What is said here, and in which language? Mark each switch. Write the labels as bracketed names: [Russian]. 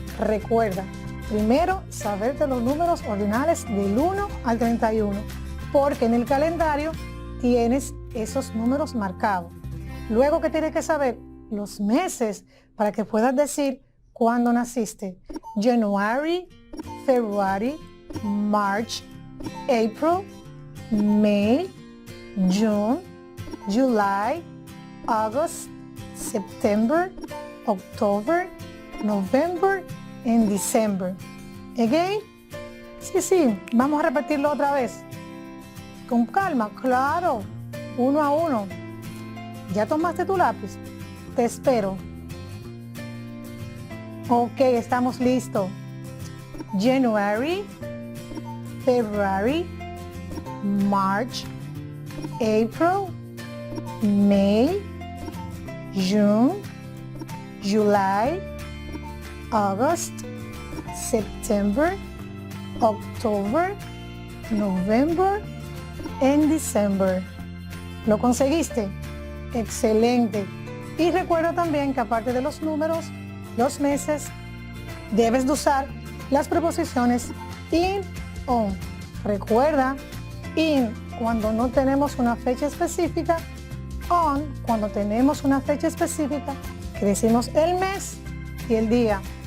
[Spanish] Recuerda, primero saberte los números ordinales del 1 al 31, porque en el calendario tienes esos números marcados. Luego que tienes que saber los meses para que puedas decir cuándo naciste. [English] January, February, March, April, May, June, July, August, September, October, November and December. Again? [Spanish] Sí, vamos a repetirlo otra vez. Con calma, claro, uno a uno. ¿Ya tomaste tu lápiz? Te espero. Ok, estamos listos. [English] January, February, March, April, May, June, July, August, September, October, November and December. [Spanish] ¿Lo conseguiste? Excelente. Y recuerda también que aparte de los números, los meses, debes de usar las preposiciones in, on. Recuerda, in cuando no tenemos una fecha específica, on cuando tenemos una fecha específica, que decimos el mes y el día.